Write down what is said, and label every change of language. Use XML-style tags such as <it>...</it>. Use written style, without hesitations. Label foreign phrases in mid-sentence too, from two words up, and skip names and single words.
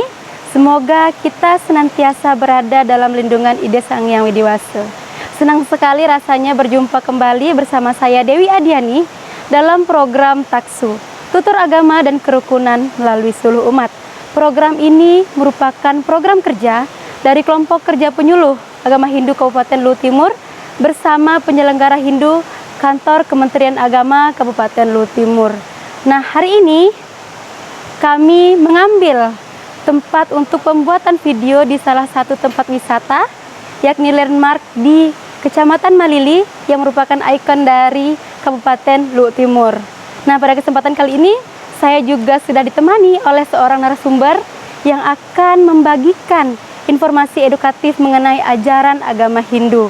<id>Semoga kita senantiasa berada dalam lindungan Ide Sang Hyang Widi Wasa. Senang sekali rasanya berjumpa kembali bersama saya Dewi Adiani dalam program Taksu, Tutur Agama dan Kerukunan melalui Suluh Umat. Program ini merupakan program kerja dari kelompok kerja penyuluh Agama Hindu Kabupaten Luwu Timur bersama penyelenggara Hindu Kantor Kementerian Agama Kabupaten Luwu Timur. Nah, hari ini kami mengambil tempat untuk pembuatan video di salah satu tempat wisata, yakni landmark di Kecamatan Malili yang merupakan ikon dari Kabupaten Luwu Timur. Nah, pada kesempatan kali ini saya juga sudah ditemani oleh seorang narasumber yang akan membagikan informasi edukatif mengenai ajaran agama Hindu.</id>